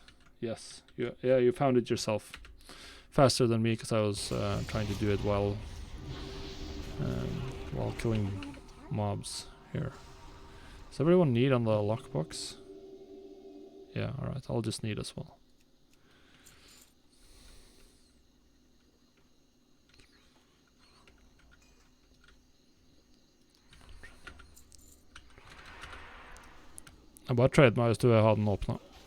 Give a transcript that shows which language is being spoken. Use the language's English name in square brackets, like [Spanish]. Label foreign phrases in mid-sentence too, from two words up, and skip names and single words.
[English] Yes, you found it yourself. Faster than me, because I was trying to do it while killing mobs here. Does everyone need on the lockbox? Yeah, alright, I'll just need as well. [Norwegian] Jeg bare trade meg hvis du vil ha den åpnet.